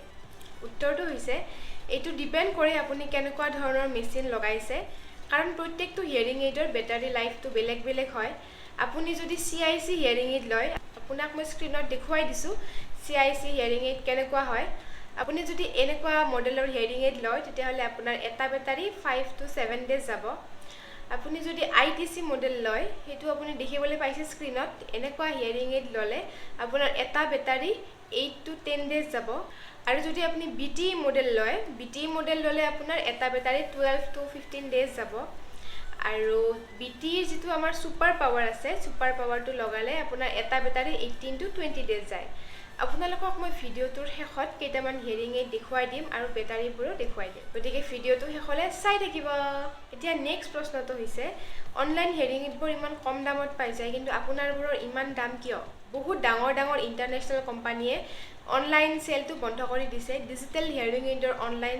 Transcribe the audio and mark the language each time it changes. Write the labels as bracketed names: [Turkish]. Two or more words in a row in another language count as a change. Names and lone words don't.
[Assamese] উত্তৰটো হৈছে, এইটো ডিপেণ্ড কৰে আপুনি কেনেকুৱা ধৰণৰ মেচিন লগাইছে, কাৰণ প্ৰত্যেকটো [English] hearing aid battery life [Assamese] বেলেগ বেলেগ হয়। আপুনি যদি [English] CIC hearing aid [Assamese] লয়, আপোনাক মই স্ক্ৰীনত দেখুৱাই দিছোঁ [English] CIC hearing aid [Assamese] কেনেকুৱা হয়। আপুনি যদি এনেকুৱা [English] model hearing aid [Assamese] লয় তেতিয়াহ'লে আপোনাৰ এটা বেটাৰী [English] 5 to 7 days [Assamese] যাব আপুনি যদি [English] ITC model [Assamese] লয় হেতু আপুনি দেখিবলৈ পাইছে স্ক্ৰিনত এনেকুৱা [English] hearing aid [Assamese] ললে আপোনাৰ এটা বেটাৰী [English] 8 to 10 days [Assamese] যাব আৰু যদি আপুনি [English] BT model [Assamese] লয় [English] BT model [Assamese] ললে আপোনাৰ এটা বেটাৰী [English] 12 to 15 days [Assamese] যাব আৰু BT যেটো আমাৰ [English] super power [Assamese] আছে [English] super power [Assamese] লগালে আপোনাৰ এটা বেটাৰী [English] 18 to [Assamese] 20 days যায় আপোনালোকক মই ভিডিওটোৰ শেষত কেইটামান [English] hearing aid [Assamese] দেখুৱাই দিম আৰু বেটাৰীবোৰো দেখুৱাই দিম গতিকে ভিডিওটো শেষলৈ চাই থাকিব এতিয়া নেক্সট প্ৰশ্নটো হৈছে [English] online hearing aids [Assamese] ইমান কম দামত পাই যায় কিন্তু আপোনাৰবোৰৰ ইমান দাম কিয় বহুত ডাঙৰ ডাঙৰ [English] international company online sale [Assamese] বন্ধ কৰি দিছে [English] digital hearing aid online